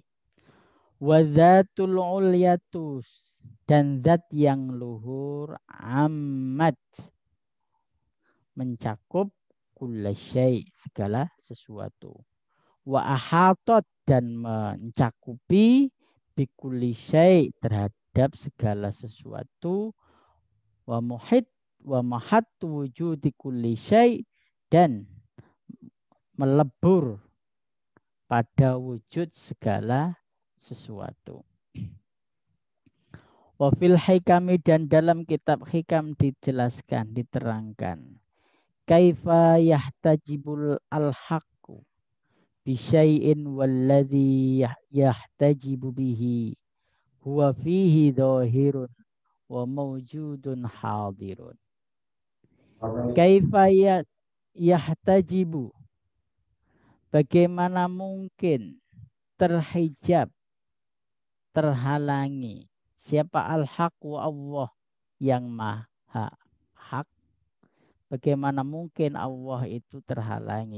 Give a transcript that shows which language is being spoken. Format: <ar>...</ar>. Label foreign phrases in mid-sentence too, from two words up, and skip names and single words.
<ar>والذات العلية,</ar> <id>dan zat yang luhur amat mencakup</id> <ar>كل شيء,</ar> <id>segala sesuatu.</id> <ar>وأحاطت,</ar> <id>dan mencakupi</id> <ar>بكل شيء,</ar> <id>terhadap segala sesuatu.</id> <ar>ومحيط ومحاط وجود كل شيء,</ar> <id>dan melebur pada wujud segala sesuatu.</id> <ar>وفي الحكم,</ar> <id>dan dalam kitab hikam dijelaskan, diterangkan.</id> <ar>كيف يحتجب الحق بشيء والذي يحتجب به هو فيه ظاهر وموجود حاضر. كيف يحتجب,</ar> <id>bagaimana mungkin terhijab, terhalangi. Siapa</id> <ar>الحق والله,</ar> <id>yang maha hak. Bagaimana mungkin Allah itu terhalangi.</id>